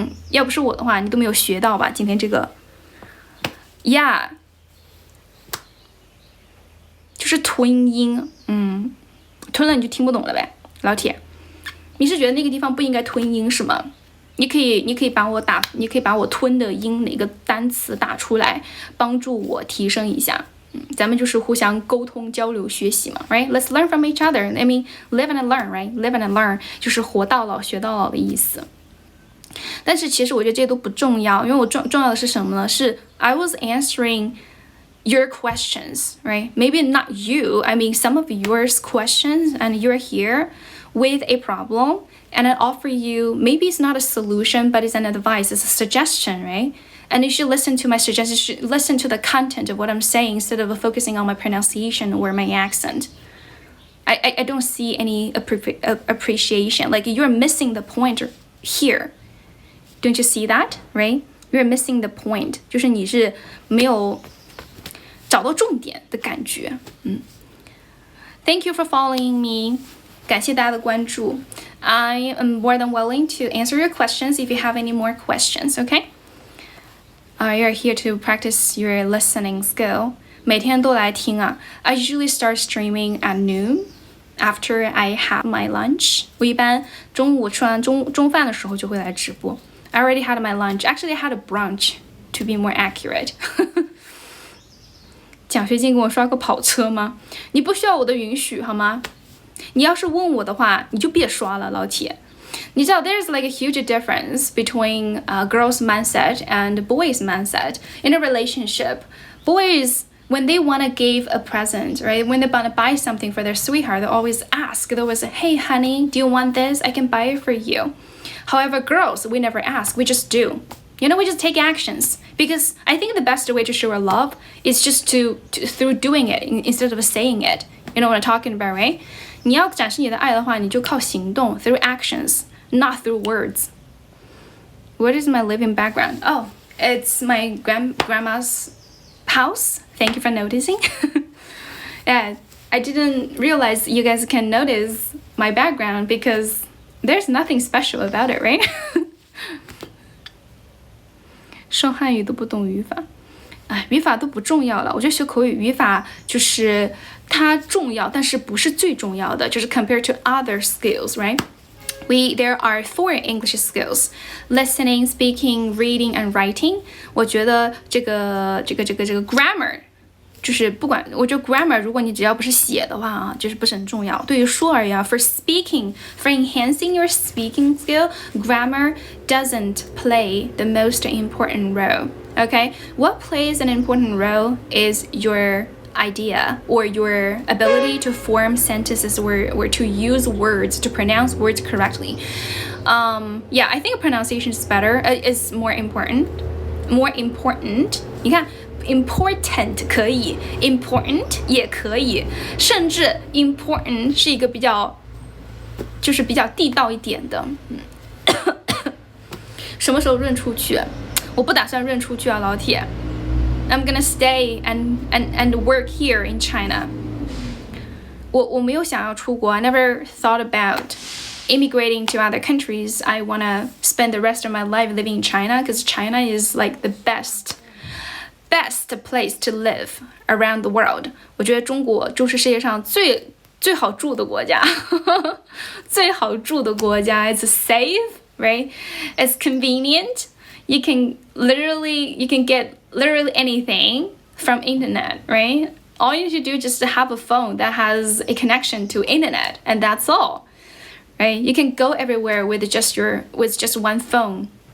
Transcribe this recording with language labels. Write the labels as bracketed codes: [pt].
[zh] 要不是我的话，你都没有学到吧？今天这个 ，yeah， 就是吞音，吞了你就听不懂了呗，老铁。你是觉得那个地方不应该吞音是吗？你可以把我吞的音哪个单词打出来，帮助我提升一下。咱们就是互相沟通、交流、学习嘛 ，right? [en] Let's learn from each other. I mean, live and learn, right? Live and learn [zh] 就是活到老学到老的意思。但是其实我觉得这些都不重要，因为我重要的是什么呢？是 [en] I was answering your questions, right? Maybe not you. I mean, some of yours questions, and you're here with a problem. And I offer you, maybe it's not a solution, but it's an advice, it's a suggestion, right? And you should listen to my suggestion, you should listen to the content of what I'm saying instead of focusing on my pronunciation or my accent. I don't see any appreciation. Like you're missing the point here. Don't you see that, right? You're missing the point. [zh] 就是你是没有找到重点的感觉。 [en] Thank you for following me. [zh] 感谢大家的关注。 [en] I am more than willing to answer your questions if you have any more questions, okay? You're here to practice your listening skill. [zh] 每天都来听啊。 [en] I usually start streaming at noon after I have my lunch. [zh] 我一般中午吃完中饭的时候就会来直播。 [en] I already had my lunch. Actually, I had a brunch, to be more accurate. [zh] 奖学金跟我刷个跑车吗？你不需要我的允许好吗？你要是问我的话，你就别刷了，老铁。你知道 [en] there's like a huge difference between girls' mindset and boys' mindset in a relationship. Boys, when they want to give a present, right? When they want to buy something for their sweetheart, they always ask. They always say, hey, honey, do you want this? I can buy it for you. However, girls, we never ask. We just do. You know, we just take actions. Because I think the best way to show our love is just through doing it instead of saying it. You know what I'm talking about, right? [zh] 你要展示你的爱的话，你就靠行动 [en] through actions, not through words. What is my living background? Oh, it's my grandma's house. Thank you for noticing. Yeah, I didn't realize you guys can notice my background because there's nothing special about it, right? [zh] 说汉语都不懂语法。语法都不重要了，我觉得学口语语法就是它重要，但是不是最重要的，就是 [en] compared to other skills, right? There are 4 English skills: listening, speaking, reading, and writing. [zh] 我觉得这个 grammar 就是不管，我觉得 grammar 如果你只要不是写的话啊，就是不是很重要。对于说而言啊 [en] ，for speaking, for enhancing your speaking skill, grammar doesn't play the most important role. Okay, what plays an important role is your idea or your ability to form sentences or to use words, to pronounce words correctly. Yeah, I think pronunciation is better, is more important. More important. [zh] 你看 important 可以 important 也可以，甚至 important 是一个比较地道一点的。什么时候润出去？我不打算润出去啊，老铁。 [en] I'm gonna stay and work here in China. [zh] 我没有想要出国。 [en] I never thought about immigrating to other countries. I wanna spend the rest of my life living in China because China is like the best place to live around the world. [zh] 我觉得中国就是世界上最好住的国家，最好住的国家。 [en] It's safe, right? It's convenient. You can get literally anything from internet, right? All you need to do is just have a phone that has a connection to internet, and that's all, right? You can go everywhere with just one phone.